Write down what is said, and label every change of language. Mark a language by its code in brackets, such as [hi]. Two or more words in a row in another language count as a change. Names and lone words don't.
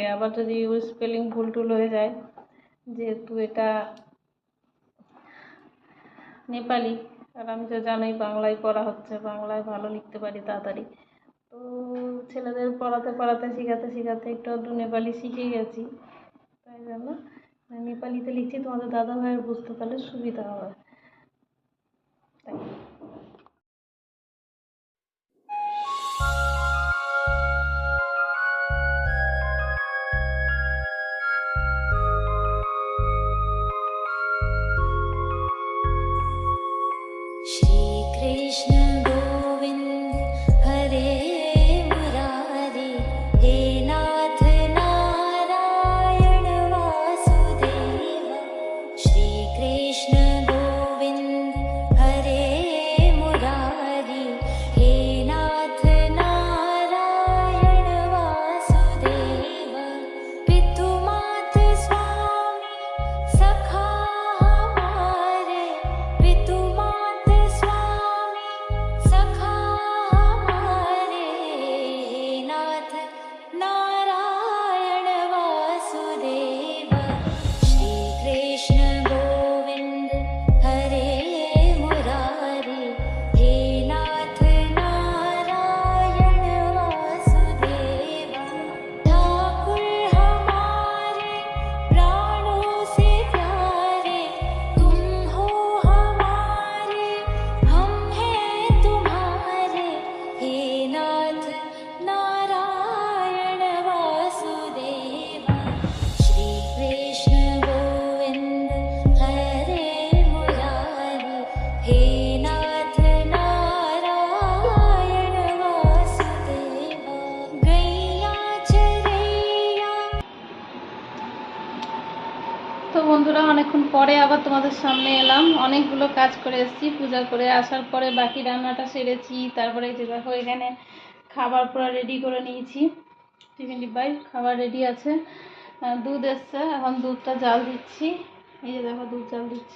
[bn] আবার যদি স্পেলিং ভুল টুল হয়ে যায়, যেহেতু এটা নেপালি, আর আমি তো জানোই বাংলায় পড়া হচ্ছে, বাংলায় ভালো লিখতে পারি তাড়াতাড়ি। তো ছেলেদের পড়াতে পড়াতে শেখাতে শেখাতে একটু আধটু নেপালি শিখে গেছি, তাই জন্য নেপালিতে লিখছি, তোমাদের দাদা ভাইয়ের বুঝতে পারলে সুবিধা হবে। তাই [hi] श्री कृष्ण गोविंद हरे मुरारी, हे नाथ नारायण वासुदेव। श्री कृष्ण गोविंद हरे मुरारी, हे नाथ नारायण वासुदेव। पितु मात स्वामी सखा हमारे, पितु मात स्वामी सखा हमारे, नाथ नारायण वासुदेव। श्री कृष्ण गोविंद हरे मुरारी, हे नाथ नारायण वासुदेव। ठाकुर हमारे प्राणों से प्यारे, तुम हो हमारे, हम हैं तुम्हारे, हे नाथ नारायण वासुदेव। श्री कृष्ण गोविंद हरे मुरारी, हे नाथ नारायण वासुदेव। गैया चरैया। [bn] তো বন্ধুরা, অনেকক্ষণ পরে আবার তোমাদের সামনে এলাম। অনেকগুলো কাজ করে এসেছি, পূজা করে আসার পরে বাকি রান্নাটা সেরেছি। তারপরে এই যে দেখো, এখানে খাবার পুরো রেডি করে নিয়েছি, টিফিন ডিব্বায় খাবার রেডি আছে। দুধ এসছে, এখন দুধটা জাল দিচ্ছি। এই যে দেখো, দুধ জাল দিচ্ছি।